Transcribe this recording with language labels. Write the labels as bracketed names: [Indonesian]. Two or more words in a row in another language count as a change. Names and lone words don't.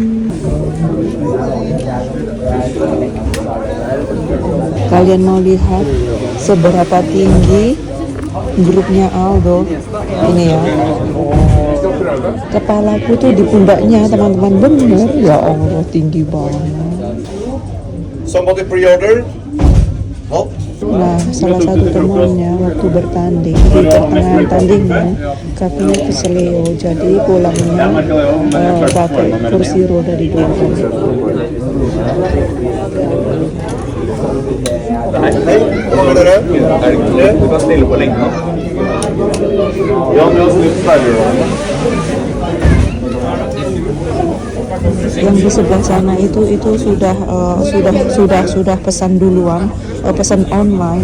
[Indonesian] Kalian mau lihat seberapa tinggi grupnya Aldo ini ya. Kepalaku tuh di pundaknya teman-teman, bener [Arabic] ya Allah, [Indonesian] tinggi banget. [English] Somebody pre-order? Oh. [Indonesian] Nah, salah satu temannya waktu bertanding di pertengahan tandingan kakinya keseleo, jadi pulangnya pakai kursi roda di belakang. [Swedish] Hej, vad är det? Du var still på länge. Ja, men jag [Indonesian] Yang di sebelah sana itu sudah pesan duluan, pesan online.